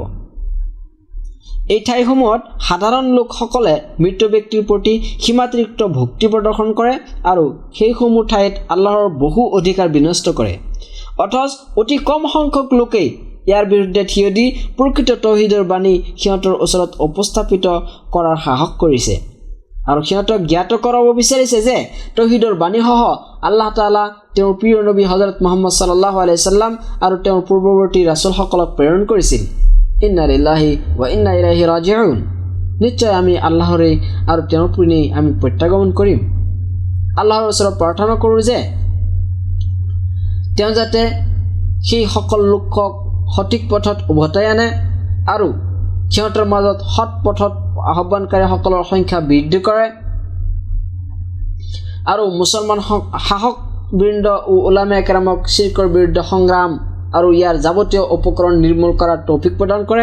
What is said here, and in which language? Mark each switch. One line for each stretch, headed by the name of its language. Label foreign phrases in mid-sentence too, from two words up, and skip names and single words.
Assamese: এই ঠাইসমূহত সাধাৰণ লোকসকলে মৃত ব্যক্তিৰ প্ৰতি সীমাতিৰিক্ত ভক্তি প্ৰদৰ্শন কৰে আৰু সেইসমূহ ঠাইত আল্লাহৰ বহু অধিকাৰ বিনষ্ট কৰে। অথচ অতি কম সংখ্যক লোকেই ইয়াৰ বিৰুদ্ধে থিয় দি প্ৰকৃত তৌহিদৰ বাণী সিহঁতৰ ওচৰত উপস্থাপিত কৰাৰ সাহস কৰিছে আৰু সিহঁতক জ্ঞাত কৰাব বিচাৰিছে যে তৌহিদৰ বাণীসহ আল্লাহ তাআলা তেওঁৰ প্ৰিয় নবী হযৰত মুহাম্মদ
Arabic: صلى الله عليه وسلم
Assamese: আৰু তেওঁৰ পূৰ্বৱৰ্তী ৰাসূলসকলক প্ৰেৰণ কৰিছিল।
Arabic: إنا لله وإنا إليه راجعون.
Assamese: নিশ্চয় আমি আল্লাহৰে আৰু তেওঁৰ পিনে আমি প্ৰত্যাগমন কৰিম। আল্লাহৰ ওচৰত প্ৰাৰ্থনা কৰোঁ যে তেওঁ যাতে সেই সকল লোকক সঠিক পথত উভতাই আনে আৰু সিহঁতৰ মাজত সৎ পথত আহ্বানকাৰীসকলৰ সংখ্যা বৃদ্ধি কৰে আৰু মুছলমান শাসকবৃন্দ ও উলামায়ে কেৰামক শিৰকৰ বিৰুদ্ধে সংগ্ৰাম আৰু ইয়াৰ যাৱতীয় উপকৰণ নিৰ্মূল কৰাৰ তৌফিক প্ৰদান কৰে।